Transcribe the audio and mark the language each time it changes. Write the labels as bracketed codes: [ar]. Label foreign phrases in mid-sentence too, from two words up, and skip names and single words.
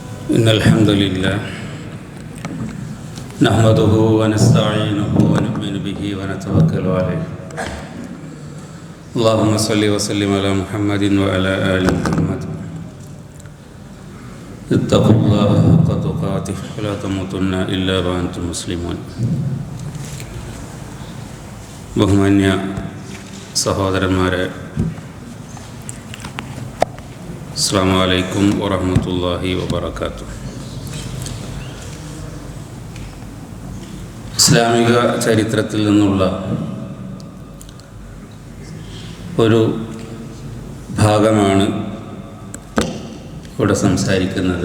[ar] إن الحمد لله نحمده ونستعينه ونؤمن به ونتوكل عليه اللهم صل وسلم على محمد وعلى آل محمد اتقوا الله حق تقاته ولا تموتن إلا وأنتم مسلمون. [ml] ബഹുമാന്യ സഹോദരന്മാരെ, [ar] السلام عليكم ورحمة الله وبركاته. [ml] ഇസ്ലാമിക ചരിത്രത്തിൽ നിന്നുള്ള ഒരു ഭാഗമാണ് ഇവിടെ സംസാരിക്കുന്നത്.